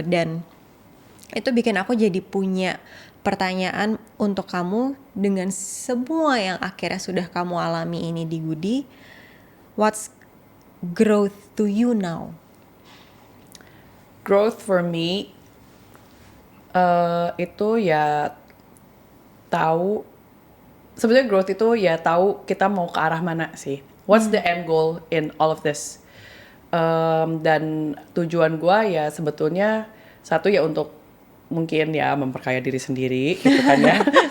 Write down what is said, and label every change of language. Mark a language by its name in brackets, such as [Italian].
[Indonesian] Dan itu bikin aku jadi punya pertanyaan untuk kamu dengan semua yang akhirnya sudah kamu alami ini di Goody. [English] What's growth to you now? Growth for me [Indonesian] itu ya tahu sebenarnya growth itu ya tahu kita mau ke arah mana sih. [English] What's the end goal in all of this? [Indonesian] Dan tujuan gue ya sebetulnya satu ya untuk mungkin ya memperkaya diri sendiri gitu kan ya.